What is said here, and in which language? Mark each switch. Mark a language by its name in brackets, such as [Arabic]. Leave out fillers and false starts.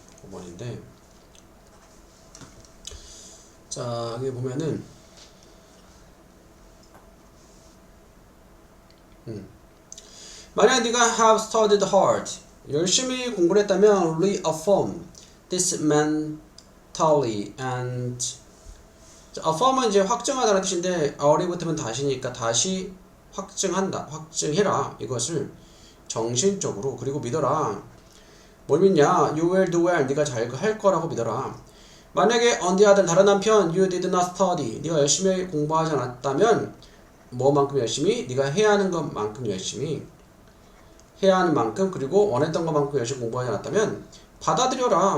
[Korean] 5번인데 자 여기 보면은 만약 네가 [English] have studied hard [Korean] 열심히 공부를 했다면 [English] reaffirm this mentally and affirm [Korean] 은 이제 확증하다는 뜻인데 al이 붙으면 다시니까 다시 확증해라 이것을 정신적으로 그리고 믿어라. 뭘 믿냐? [English] You will do well. [Korean] 네가 잘 할 거라고 믿어라. 만약에 [English] on the other [Korean] 다른 한편 [English] you did not study. [Korean] 네가 열심히 공부하지 않았다면 뭐만큼 열심히? 네가 해야 하는 것만큼 열심히 해야 하는 만큼 그리고 원했던 것만큼 열심히 공부하지 않았다면 받아들여라.